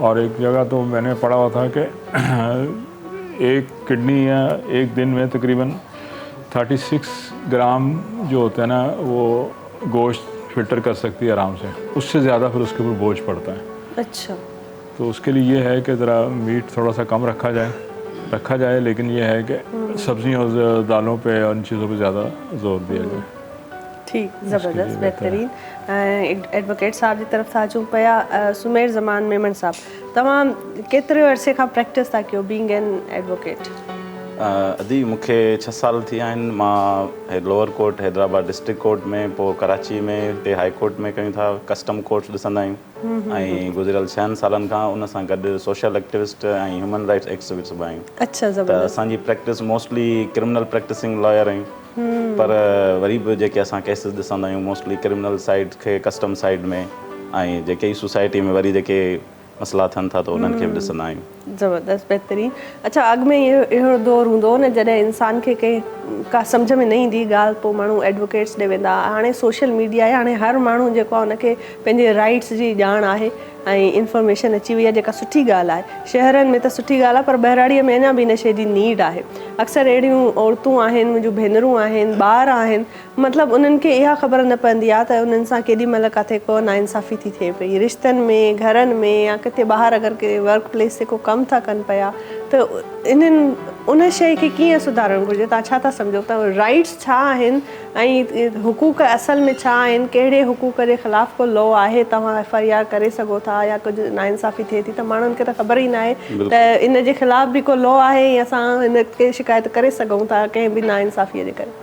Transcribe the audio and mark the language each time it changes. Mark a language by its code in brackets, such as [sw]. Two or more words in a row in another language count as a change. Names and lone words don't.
[ur] اور ایک جگہ تو میں نے پڑھا ہوا تھا کہ ایک کڈنی یا ایک دن میں تقریباً 36 گرام جو ہوتا ہے نا وہ گوشت فلٹر کر سکتی ہے آرام سے، اس سے زیادہ پھر اس کے اوپر بوجھ پڑتا ہے. اچھا. تو اس کے لیے یہ ہے کہ ذرا میٹ تھوڑا سا کم رکھا جائے، لیکن یہ ہے کہ سبزیوں اور دالوں پہ اور ان چیزوں پہ زیادہ زور دیا جائے. ٹھیک، زبردست، بہترین. [sd] एडवोकेट साहब [ur] کی طرف [sd] सां अचूं पिया, सुमेर ज़मान मेमन साहब, तमाम केतिरे अरसे खां प्रैक्टिस था कयो [en] being an advocate? [sd] अदी मूंखे 6 साल थी आहिनि। मां [en] lower court [sd] हैदराबाद [en] district court [sd] में, पोइ कराची में, हिते [en] high court [sd] में कयूं था, [en] custom court [sd] ॾिसंदा आहियूं ऐं गुज़िरियल 6 सालनि खां उन सां गॾु [en] social activist [sd] ऐं [en] human rights activist [sd] बि आहियूं। अच्छा, त असांजी [en] practice mostly criminal practicing lawyer [sd] आहियूं, पर वरी बि जेके असां केसिस ॾिसंदा आहियूं [en] mostly criminal side [sd] खे [en] custom side [sd] में, ऐं जेके ई सोसाइटी में वरी जेके मसला थियनि था त उन्हनि खे बि ॾिसंदा आहियूं। ज़बरदस्त, बेहतरीन। अच्छा, अॻु में इहो दौर हूंदो न जॾहिं इंसान खे का सम्झ में न ईंदी ॻाल्हि पोइ माण्हू एडवोकेट्स ॾे वेंदा। हाणे [en] social media [sd] आहे, हाणे हर माण्हू जेको आहे उनखे पंहिंजे राइट्स जी ॼाण आहे ऐं इंफॉर्मेशन अची वई आहे, जेका सुठी ॻाल्हि आहे। शहरनि में त सुठी ॻाल्हि आहे, पर बहिराड़ीअ में अञा बि इन शइ जी नीड आहे। अक्सर अहिड़ियूं औरतूं आहिनि, मुंहिंजूं भेनरूं आहिनि, ॿार आहिनि, मतिलबु उन्हनि खे इहा ख़बर न पवंदी आहे त उन्हनि सां केॾी महिल किथे को नाइंसाफ़ी थी थिए पई, रिश्तनि में, घरनि में, या किथे ॿाहिरि अगरि के [en] work place [sd] ते को कमु था कनि पिया, त इन्हनि उन शइ खे कीअं सुधारणु घुरिजे? तव्हां छा था सम्झो त राइट्स छा आहिनि ऐं हुकूक असल में छा आहिनि? कहिड़े हुकूक जे ख़िलाफ़ु को लॉ आहे, तव्हां FIR करे सघो था, या कुझु नाइंसाफ़ी थिए थी त माण्हुनि खे त ख़बर ई न आहे त इन जे ख़िलाफ़ु बि को लॉ आहे या असां इन खे शिकायत करे सघूं था कंहिं बि नाइंसाफ़ीअ जे करे?